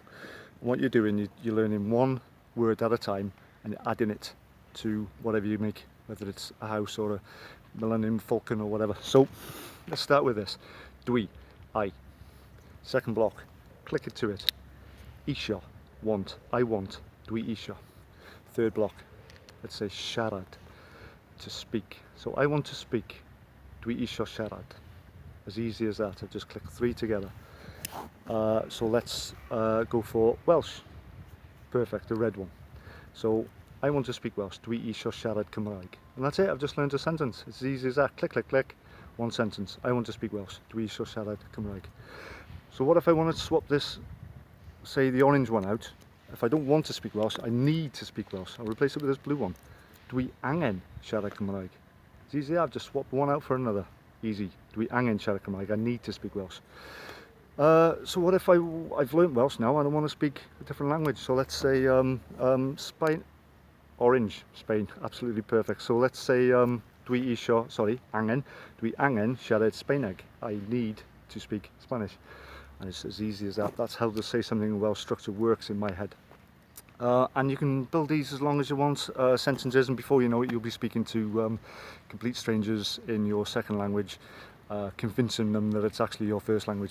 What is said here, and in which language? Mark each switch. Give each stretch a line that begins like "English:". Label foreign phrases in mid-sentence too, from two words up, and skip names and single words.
English: And what you're doing, you're learning one word at a time and you're adding it to whatever you make, whether it's a house or a Millennium Falcon or whatever. So let's start with this. Dwi, I. Second block, click it to it. Isio, want, I want,
Welsh: dwi isio.
English: Third block, let's say siarad, to speak. So I want to speak,
Welsh: dwi isio siarad.
English: As easy as that, I just click 3 together. So let's go for Welsh. Perfect, the red one. So I want to speak Welsh,
Welsh: dwi isio siarad Cymraeg.
English: And that's it, I've just learned a sentence. It's as easy as that, click, click, click, one sentence. I want to speak Welsh,
Welsh: dwi isio siarad Cymraeg.
English: So what if I want to swap this, say the orange one out? If I don't want to speak Welsh, I need to speak Welsh. I'll replace it with this blue one.
Welsh: Dwi angen siarad Cymraeg.
English: It's easy, I've just swapped one out for another. Easy.
Welsh: Dwi angen siarad Cymraeg.
English: I need to speak Welsh. So what if I've learnt Welsh now and I want to speak a different language? So let's say Spain, orange, Spain, absolutely perfect. So let's say
Welsh: dwi isio, sorry, angen, dwi angen siarad Sbaeneg.
English: I need to speak Spanish. And it's as easy as that. That's how the SaySomethingin Welsh structure works in my head. And you can build these as long as you want, sentences, and before you know it, you'll be speaking to complete strangers in your second language, convincing them that it's actually your first language.